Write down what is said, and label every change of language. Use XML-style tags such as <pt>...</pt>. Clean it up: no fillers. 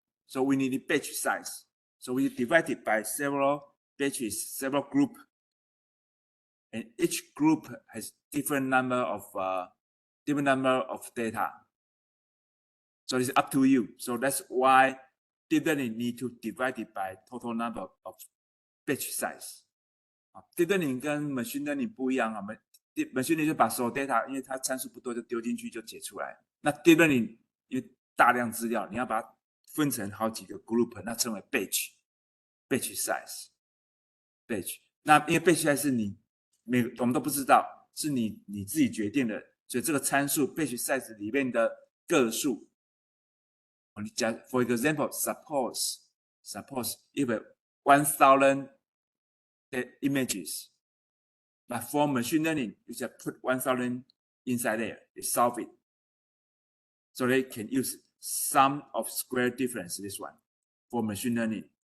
<en>So we need a batch size. So we divide it by several batches, several groups. And each group has different number of data. So it's up to you. So that's why deep learning need to divide it by total number of batch size.</en> <zh>Deep learning 跟 machine learning 不一样啊 ，machine learning 就把所有 data， 因为它参数不多就丢进去就解出来。那 deep learning 因为大量资料，你要把它分成好几个 group， 那称为 batch size。 batch， 那因为 batch size 是我们都不知道，是你自己决定的，所以这个参数 batch size 里面的个数，你讲</zh> <en>for example suppose if 1,000 images, but for machine learning you just put 1,000 inside there, they solve it, so they can use sum of square difference, this one for machine learning.</en>